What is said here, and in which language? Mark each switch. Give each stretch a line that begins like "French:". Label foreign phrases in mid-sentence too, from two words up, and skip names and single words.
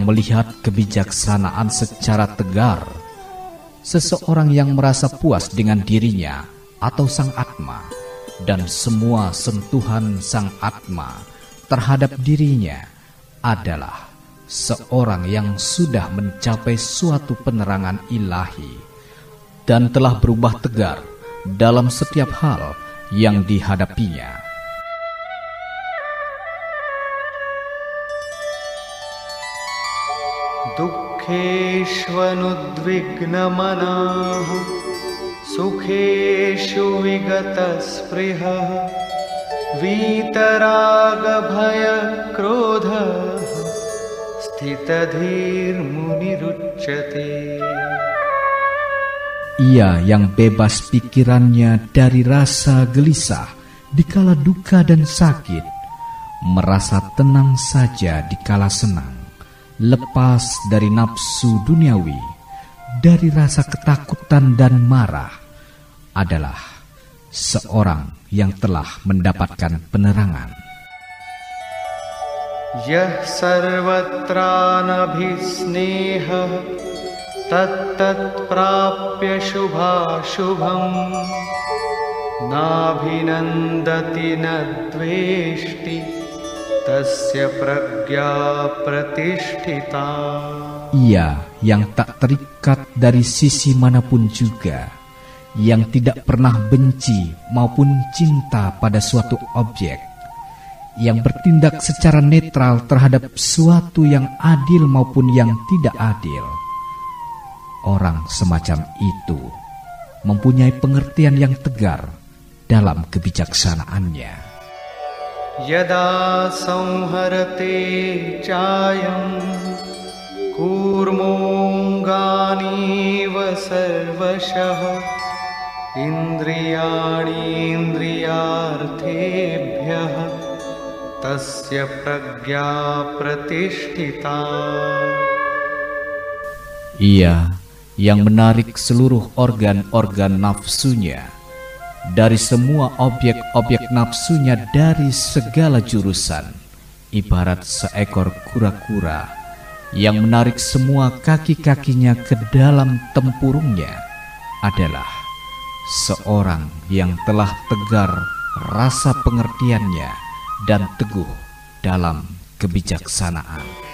Indonesian: melihat kebijaksanaan secara tegar, seseorang yang merasa puas dengan dirinya atau Sang Atma dan semua sentuhan Sang Atma terhadap dirinya adalah seorang yang sudah mencapai suatu penerangan ilahi dan telah berubah tegar dalam setiap hal yang dihadapinya.
Sanskrit: Dukkheshvanudvignamanaha sukheshu vigatasprihah vitaraga bhaya krodha sthitadhir munirucchate.
Indonesian: Ia yang bebas pikirannya dari rasa gelisah dikala duka dan sakit, merasa tenang saja dikala senang, lepas dari nafsu duniawi, dari rasa ketakutan dan marah, adalah seorang yang telah mendapatkan penerangan.
Sanskrit: Yah sarvatra nabhisneha tat prapya shubha shubham नाभिनन्दति न द्वेष्टि tasya pragya pratisthita.
Indonesian: Ia yang tak terikat dari sisi manapun juga, yang tidak pernah benci maupun cinta pada suatu objek, yang bertindak secara netral terhadap suatu yang adil maupun yang tidak adil. Orang semacam itu mempunyai pengertian yang tegar dalam kebijaksanaannya.
Sanskrit: Yada samharate chayam kurmongani sarvashah indriyani indriyarthebhyah tasya pragya pratisthita.
Indonesian: Ia yang menarik seluruh organ-organ nafsunya dari semua objek-objek nafsunya dari segala jurusan, ibarat seekor kura-kura yang menarik semua kaki-kakinya ke dalam tempurungnya, adalah seorang yang telah tegar rasa pengertiannya dan teguh dalam kebijaksanaan.